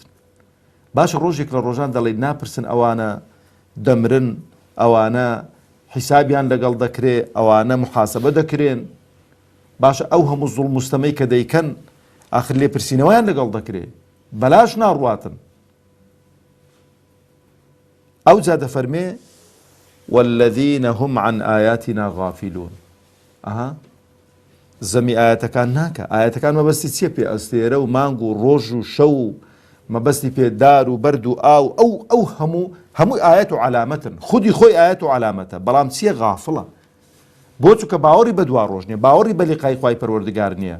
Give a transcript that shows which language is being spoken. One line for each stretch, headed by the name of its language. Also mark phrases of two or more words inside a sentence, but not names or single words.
Central Kurdish: باشە ڕۆژێک لە ڕۆژان دەڵێ ناپرسن ئەوانە دەمرن، ئەوانە حیسابیان لەگەڵ دەکرێ، ئەوانە محاسبە دەکرێن. باشە ئەو هەموو زوڵم و ستەمەی کە دەیکەن ئاخر لێپرسینەوەیان لەگەڵ دەکرێ، بەلاش ناڕواتن. ئەو جا دەفەرمێ
Arabic: والذین هم عن آیاتنا غافلون.
Central Kurdish: زەمی ئاەتەکان ناکە، ئاەتەکان مەبەستی چییە؟ پێ ئەستێرە و مانگ و ڕۆژ و شەو و مەبەستی پێدار و بەرد و ئاو، ئەو هەموو ئاەت و علامەتن، خودی خۆی ئاەت و علامەتە، بەڵام چییە؟ غافڵە. بۆ چووکە باوەڕی بە دوا ڕۆژ نییە، باوەڕی بە لیقای خوای پەروەردگار نییە.